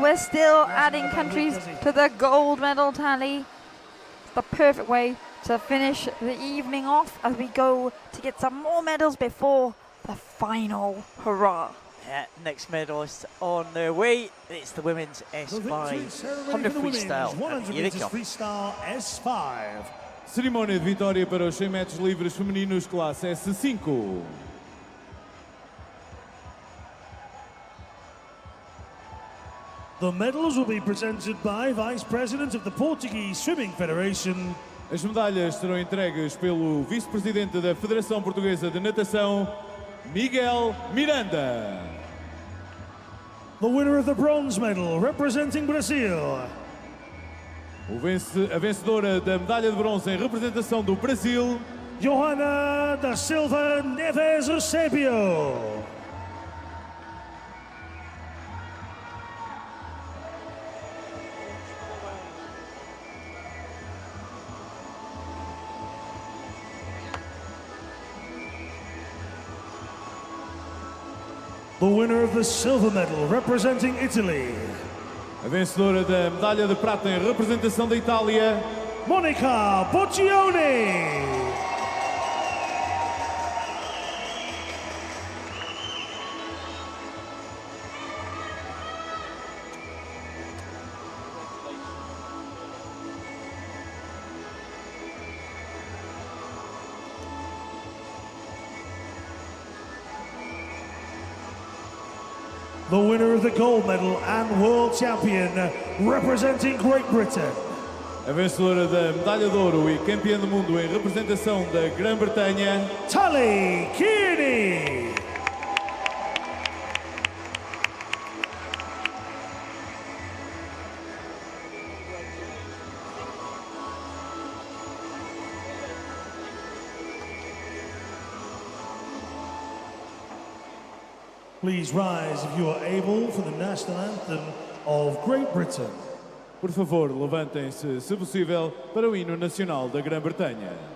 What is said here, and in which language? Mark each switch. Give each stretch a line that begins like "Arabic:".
English: We're still adding countries to the gold medal tally. It's the perfect way to finish the evening off as we go to get some more medals before the final hurrah. Yeah, next medalist on their way. It's the women's S5 100 freestyle. And here they come. Freestyle S5.
Portuguese: Cerimónia de vitória para os 100 metros livres femininos classe S5.
English: The medals will be presented by Vice President of the Portuguese Swimming Federation.
Portuguese: As medalhas serão entregues pelo Vice-Presidente da Federação Portuguesa de Natação, Miguel Miranda.
English: The winner of the bronze medal, representing Brazil.
Portuguese: A vencedora da medalha de bronze em representação do Brasil, Johanna da Silva Neves Eusebio.
English: The winner of the silver medal, representing Italy.
Portuguese: A vencedora da medalha de prata em representação da Itália, Monica Boccioni.
English: The winner of the gold medal and world champion, representing Great Britain.
Portuguese: A vencedora da medalha de ouro e campeã do mundo em representação da Grã-Bretanha, Tali Kearney.
English: Please rise if you are able for the national anthem of Great Britain.
Portuguese: Por favor, levantem-se, se possível, para o hino nacional da Grã-Bretanha.